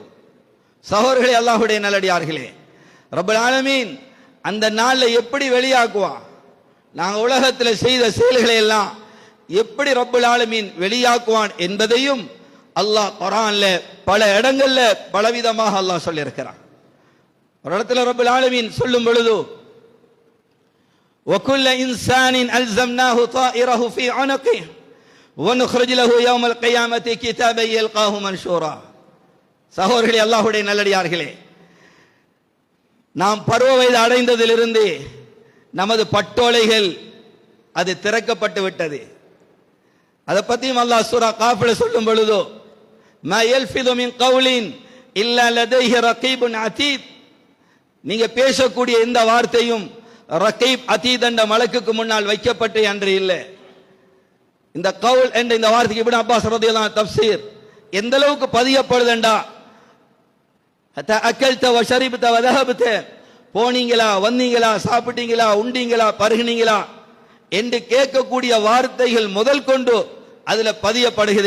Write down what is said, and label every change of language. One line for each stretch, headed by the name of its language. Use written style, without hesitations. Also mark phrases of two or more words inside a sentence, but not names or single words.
Tamil: சகோதரர்களே, அல்லாஹ்வுடைய நல்லடியார்களே,
Arabic: رب العالمين
Tamil: அந்த நாள்ல எப்படி வெளியாக்குவான்? நாங்க உலகத்தில் செய்த செயல்களை எல்லாம் எப்படி
Arabic: رب العالمين
Tamil: வெளியாக்குவான் என்பதையும் அல்லாஹ் குர்ஆன்ல பல இடங்கள்ல பலவிதமாக அல்லாஹ் சொல்லி இருக்கிறான். ஒரு இடத்துல
Arabic: رب العالمين
Tamil: சொல்லும் பொழுது,
Arabic: وَكُلَّ إِنسَانٍ أَلْزَمْنَاهُ طَائِرَهُ فِي عُنُقِهِ وَنُخْرِجُ لَهُ يَوْمَ الْقِيَامَةِ كِتَابًا يَلْقَاهُ مَنْشُورًا.
Tamil: சகோதரர்களே, அல்லாஹ்வுடைய நல்லடியார்களே, நாம் பருவ வயது அடைந்ததிலிருந்து நமது பட்டோலைகள் அது திறக்கப்பட்டு விட்டது. அதை பற்றியும் அல்லாஹ் சூரா காஃப்ல சொல்லும் பொழுது,
Arabic: مَا يَلْفِظُ مِنْ قَوْلٍ إِلَّا لَدَيْهِ رَقِيبٌ عَتِيدٌ,
Tamil: நீங்க பேசக்கூடிய இந்த வார்த்தையும்
Arabic: رقيب عتيد
Tamil: என்ற மலக்குக்கு முன்னால் வைக்கப்பட்டு அன்று இல்லை. இந்த கவுல் என்ற இந்த வார்த்தைக்கு இப்னு அப்பாஸ்
Arabic: رضي الله عنه
Tamil: தஃப்சீர் எந்த அளவுக்கு பதியப்படுதுண்டா,
Arabic: حتى أكلت وشربت وذهبت,
Tamil: போனீங்களா வந்தீங்களா சாப்பிட்டீங்களா உண்டீங்களா பருகினீங்களா என்று கேட்கக்கூடிய வார்த்தைகள் முதல் கொண்டு அதுல பதியப்படுகிறது.